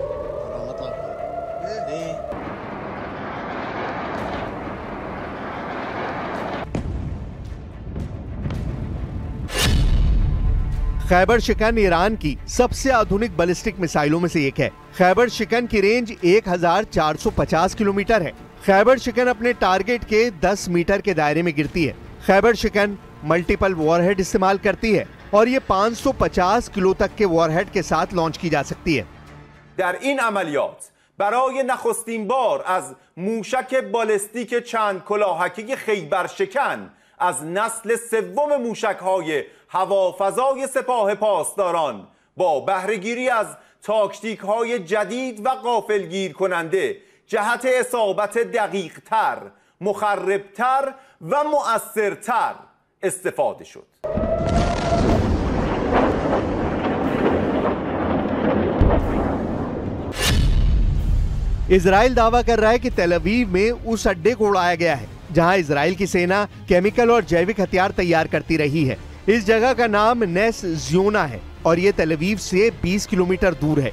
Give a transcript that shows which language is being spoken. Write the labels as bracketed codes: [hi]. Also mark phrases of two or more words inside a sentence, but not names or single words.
[hi] खैबर शिकन ईरान की सबसे आधुनिक बैलिस्टिक मिसाइलों में से एक है। खैबर शिकन की रेंज 1450 किलोमीटर है। खैबर शिकन अपने टारगेट के 10 मीटर के दायरे में गिरती है। खैबर शिकन [en] multiple warhead [hi] इस्तेमाल करती है और ये 550 किलो तक के वॉरहेड के साथ लॉन्च की जा सकती है। [fa] در این عملیات برای نخستین بار از موشک بالستیک چند کلاهکی خیبر شکن از نسل سوم موشک‌های هوافضای سپاه پاسداران با بهره‌گیری از تاکتیک‌های جدید و غافلگیر کننده جهت اصابت دقیق‌تر، مخرب‌تر و مؤثرتر استفاده شد. [hi] इजराइल दावा कर रहा है कि तेल अवीव में उस अड्डे को उड़ाया गया है जहां इजराइल की सेना केमिकल और जैविक हथियार तैयार करती रही है। इस जगह का नाम नेस ज़ियोना है और ये तेल अवीव से 20 किलोमीटर दूर है।